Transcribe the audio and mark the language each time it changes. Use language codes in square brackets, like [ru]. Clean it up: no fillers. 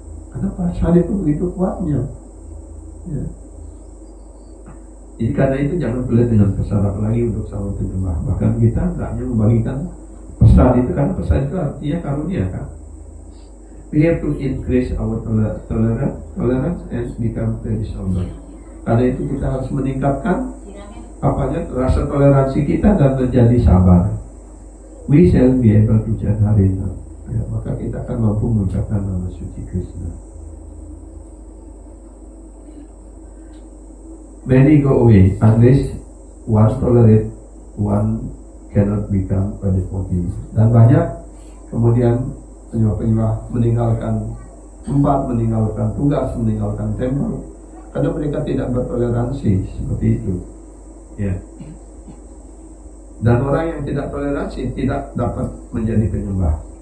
[id] Karena perasaan itu begitu kuatnya. Ya. Jadi karena itu jangan pelit dengan pesan lagi untuk sama penyembah. Bahkan kita hendaknya membagikan pesan itu, karena pesan itu artinya karunia kan. [en] We have to increase our tolerance and become very sober. [id] Karena itu kita harus meningkatkan rasa toleransi kita dan menjadi sabar. [en] We shall be able to chant Harina. [id] Ya, maka kita akan mampu mengucapkan nama suci Krishna. [en] Many go away unless one tolerate, one cannot become a devotee. [id] Dan banyak kemudian penyembah-penyembah meninggalkan tempat, meninggalkan tugas, meninggalkan tempel karena mereka tidak bertoleransi seperti itu. Ya. Dan orang yang tidak toleransi tidak dapat menjadi penyembah.